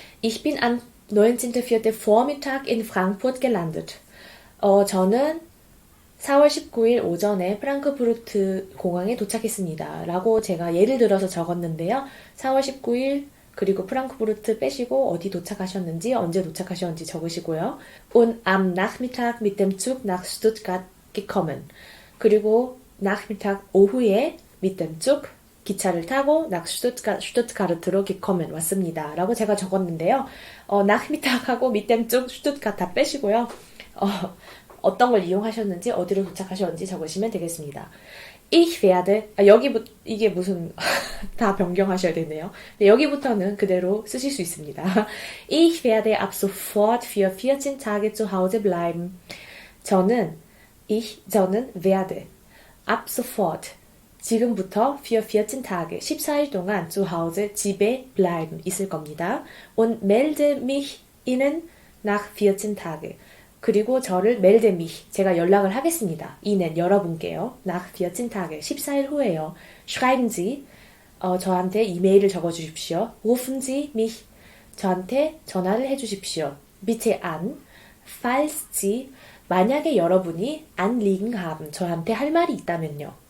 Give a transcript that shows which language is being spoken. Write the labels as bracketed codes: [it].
[de] Ich bin am 19.4. Vormittag in Frankfurt gelandet. [ko] 저는 4월 19일 오전에 프랑크푸르트 공항에 도착했습니다. 라고 제가 예를 들어서 적었는데요. 4월 19일 그리고 프랑크푸르트 빼시고 어디 도착하셨는지 언제 도착하셨는지 적으시고요. [de] Und am Nachmittag mit dem Zug nach Stuttgart gekommen. [ko] 그리고 Nachmittag 오후에 [de] mit dem Zug [ko] 기차를 타고 [de] nach Stuttgart [ko] 로 [de] gekommen [ko] 왔습니다. 라고 제가 적었는데요. Nachmittag하고 [de] mit dem Zug [ko] Stuttgart 다 빼시고요. 어떤 걸 이용하셨는지 어디로 도착하셨는지 적으시면 되겠습니다. [de] Ich werde [ko] 이게 무슨 다 변경하셔야 되네요. 여기부터는 그대로 쓰실 수 있습니다. [de] Ich werde ab sofort für 14 Tage zu Hause bleiben. [ko] 저는 [de] werde ab sofort [ko] 지금부터 [de] für 14 Tage [ko] 14일 동안 [de] zu Hause [ko] 집에 [de] bleiben [ko] 있을 겁니다. [de] Und melde mich Ihnen nach 14 Tage. [ko] 그리고 저를 [de] melde mich [ko] 제가 연락을 하겠습니다. [de] Ihnen [ko] 여러분께요. [de] nach 14 Tage [ko] 14일 후에요. [de] Schreiben Sie [ko] 저한테 이메일을 적어주십시오. [de] Rufen Sie mich [ko] 저한테 전화를 해주십시오. [de] Bitte an falls Sie [ko] 만약에 여러분이 [de] Anliegen haben [ko] 저한테 할 말이 있다면요.